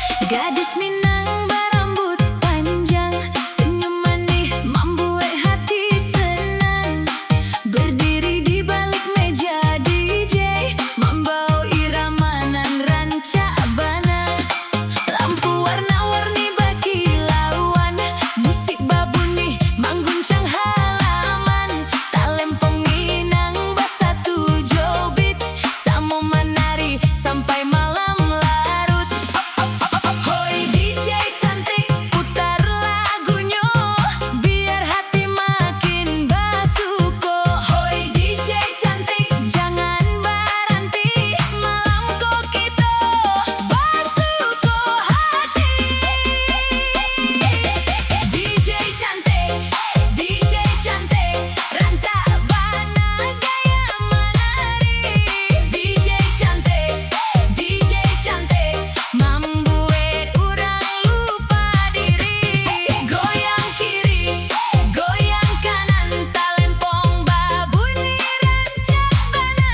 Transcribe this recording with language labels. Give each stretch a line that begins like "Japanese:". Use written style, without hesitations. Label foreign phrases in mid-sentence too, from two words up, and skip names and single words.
Indonesian: Gadis Minang berambut panjang, senyum manis membuat hati senang. Berdiri di balik meja DJ, membawa irama nan
Minangkabau: rancak bana.
Indonesian: Lampu warna-warni berkilauan, musik babuni mengguncang halaman. Talempong Minang bersatu jobit, sama menari sampai malam larut. Hoi DJ cantik, putar lagunya biar hati makin basuko. Hoi DJ cantik, jangan berhenti, malam kok kita basuko hati. DJ cantik, DJ cantik,
Minangkabau: rancak bana
Indonesian: gaya menari. DJ cantik, DJ cantik, membuat orang lupa diri. Goyang kiri, goyang kanan, talempong babuni
Minangkabau: rancak bana.